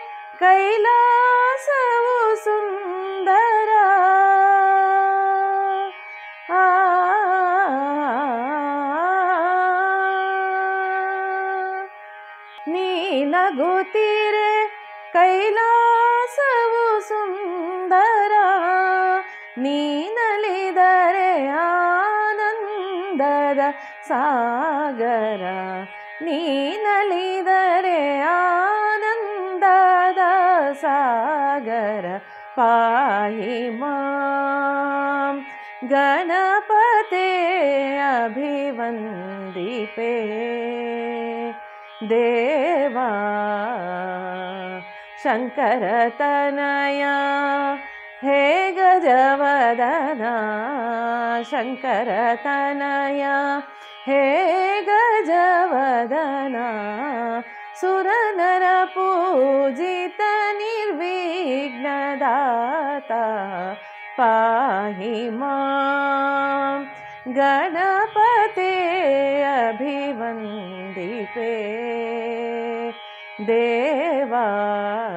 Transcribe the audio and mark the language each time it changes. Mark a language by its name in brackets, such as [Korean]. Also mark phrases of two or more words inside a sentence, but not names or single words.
[Kannada] ಕೈಲಾಸವು ಸುಂದರ ನೀ ನಗುತ್ತೀರೆ ಕೈಲಾಸವು ಸುಂದರ ನೀ ನಲಿದರೆ ಆನಂದದ ಸಾಗರ ನೀ ನಲಿದರೆ ಆನಂದದ ಸಾಗರ [Sanskrit] ಪಾಹಿ ಮಾಂ ಗಣಪತೆ [Kannada] ಅಭಿವಂದಿಪೆ ದೇವಾ ಶಂಕರತನಯ ಹೇ ಗಜವದನ ಶಂಕರತನಯ ಹೇ ಗಜವದನ ಸುರನರ ಪೂಜಿತ ನಿರ್ವಿಘ್ನದಾತ [Sanskrit] ಪಾಹಿ ಮಾಂ ಗಣಪತೆ [Kannada] ಅಭಿವಂದಿಪೆ ದೇವಾ